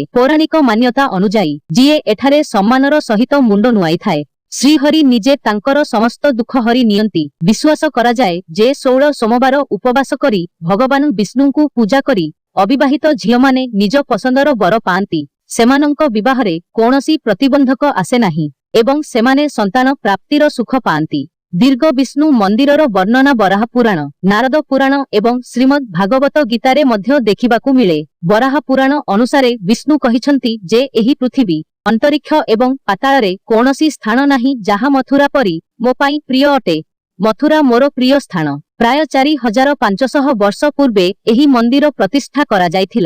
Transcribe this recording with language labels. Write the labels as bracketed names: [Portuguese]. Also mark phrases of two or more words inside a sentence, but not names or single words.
[Odia] ପୌରାଣିକ ମାନ୍ୟତା ଅନୁଯାୟୀ ଯିଏ ଏଠାରେ ସମ୍ମାନର ସହିତ ମୁଣ୍ଡ ନୁଆଁଇ ଥାଏ ଶ୍ରୀହରି ନିଜେ ତାଙ୍କର ସମସ୍ତ ଦୁଃଖ ହରି ନିଅନ୍ତି। ବିଶ୍ୱାସ କରାଯାଏ ଯେ 16 ସୋମବାର ଉପବାସ କରି ଭଗବାନ ବିଷ୍ଣୁଙ୍କୁ ପୂଜା କରି ଅବିବାହିତ ଝିଅ ମାନେ ନିଜ ପସନ୍ଦର ବର ପାଆନ୍ତି। ସେମାନଙ୍କ ବିବାହରେ କୌଣସି ପ୍ରତିବନ୍ଧକ ଆସେ ନାହିଁ ଏବଂ ସେମାନେ ସନ୍ତାନ ପ୍ରାପ୍ତିର ସୁଖ ପାଆନ୍ତି। ଦୀର୍ଘ ବିଷ୍ଣୁ ମନ୍ଦିରର ବର୍ଣ୍ଣନା ବରାହ ପୁରାଣ, ନାରଦ ପୁରାଣ ଏବଂ ଶ୍ରୀମଦ୍ ଭାଗବତ ଗୀତାରେ ମଧ୍ୟ ଦେଖିବାକୁ ମିଳେ। ବରାହ ପୁରାଣ ଅନୁସାରେ ବିଷ୍ଣୁ କହିଛନ୍ତି ଯେ ଏହି ପୃଥିବୀ ଅନ୍ତରୀକ୍ଷ ଏବଂ ପାତାଳରେ କୌଣସି ସ୍ଥାନ ନାହିଁ ଯାହା ମଥୁରା ପରି ମୋ ପାଇଁ ପ୍ରିୟ ଅଟେ। ମଥୁରା ମୋର ପ୍ରିୟ ସ୍ଥାନ। ପ୍ରାୟ 4500 ବର୍ଷ ପୂର୍ବେ ଏହି ମନ୍ଦିର ପ୍ରତିଷ୍ଠା କରାଯାଇଥିଲା।